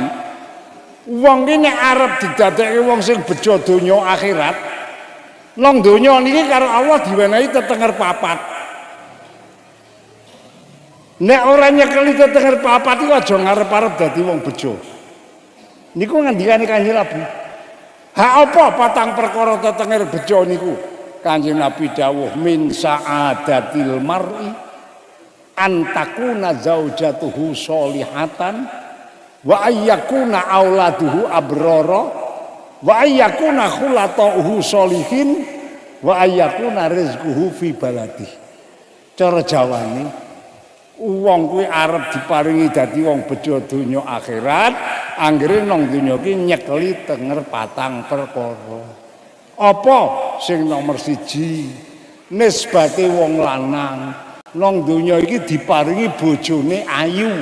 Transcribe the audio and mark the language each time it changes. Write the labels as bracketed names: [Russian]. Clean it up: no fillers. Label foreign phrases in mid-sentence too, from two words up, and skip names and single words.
[Javanese] Wong ki nek arep didadekke wong sing bejo donya akhirat, nang donya niki karo Allah diwenehi tetenger 4. Nek ora nyekeli tetenger 4 iku aja ngarep-arep dadi wong bejo. Niku ngandikane Kanjeng Nabi. Ha apa patang perkara tetenger bejo niku? Kanjeng Nabi dawuh [Arabic] من سعادة المرء أن تكون زوجته صالحة وأن يكون أولاده أبرارا وأن يكون خلطاؤه صالحين وأن يكون رزقه في بلده. [Javanese] Cara Jawane wong kuwi arep diparingi dadi wong bejo donya akhirat anggere nang donya iki nyekeli tenger 4 perkara. Apa sing nomor 1 nisbate wong lanang nang donya iki diparingi bojone ayu.